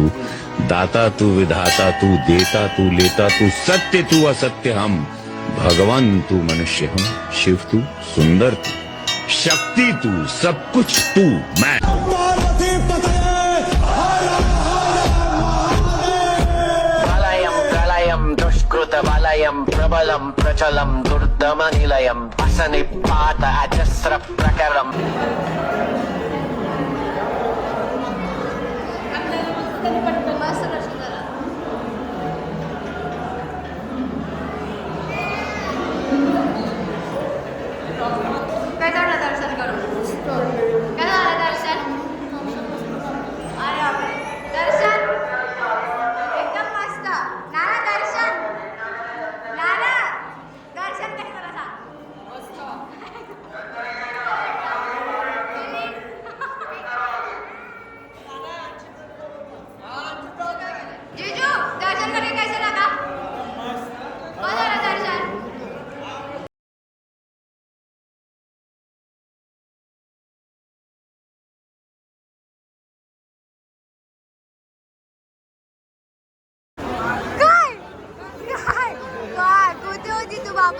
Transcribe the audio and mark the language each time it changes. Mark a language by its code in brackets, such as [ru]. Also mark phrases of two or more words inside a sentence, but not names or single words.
[hi] दाता तू विधाता तू देता तू लेता तू सत्य तू असत्य हम भगवान तू मनुष्य हम शिव तू सुंदर तू शक्ति तू सब कुछ तू मैं. [sa] प्रलयं दुष्कृत प्रलयं प्रबलं प्रचलं दुर्दमनिलयं असनिपात अजस्र प्रकरम् [mr] दर्शन करून काय झालं दर्शन? अरे बापरे, दर्शन एकदम मस्त. नाना दर्शन, नाना दर्शन कसं झालं सांग? [hi] जीजू दर्शन करके कैसे लगा? [mr] हो झालं दर्शन? काय काय काय कुठे होती तू बापू?